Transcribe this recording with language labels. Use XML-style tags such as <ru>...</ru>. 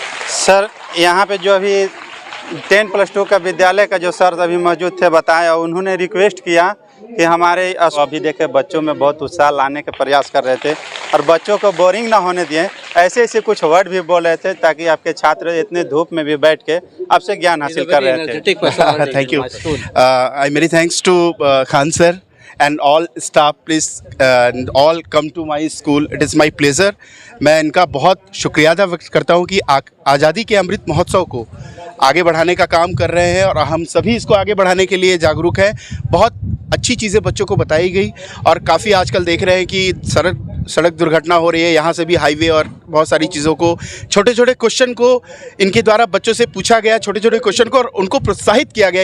<hi>Sir यहाँ पे जो अभी 10+2 का विद्यालय का जो सर अभी मौजूद थे, बताया, उन्होंने रिक्वेस्ट किया कि हमारे अभी देखे बच्चों में बहुत उत्साह लाने के प्रयास कर रहे थे और बच्चों को बोरिंग ना होने दिए, ऐसे ऐसे कुछ वर्ड भी बोल रहे थे ताकि आपके छात्र इतने धूप में भी बैठ के आपसे ज्ञान हासिल कर रहे थे।</hi> <en>Thank you. I many thanks to Khan sir and all staff. Please all come to my school. It is my pleasure.</en> <hi>मैं इनका बहुत शुक्रिया अदा व्यक्त करता हूँ कि आज़ादी के अमृत महोत्सव को आगे बढ़ाने का काम कर रहे हैं और हम सभी इसको आगे बढ़ाने के लिए जागरूक हैं। बहुत अच्छी चीज़ें बच्चों को बताई गई और काफ़ी आजकल देख रहे हैं कि सड़क दुर्घटना हो रही है, यहाँ से भी हाईवे और बहुत सारी चीज़ों को, छोटे छोटे क्वेश्चन को इनके द्वारा बच्चों से पूछा गया, छोटे छोटे क्वेश्चन को, और उनको प्रोत्साहित किया गया।</hi>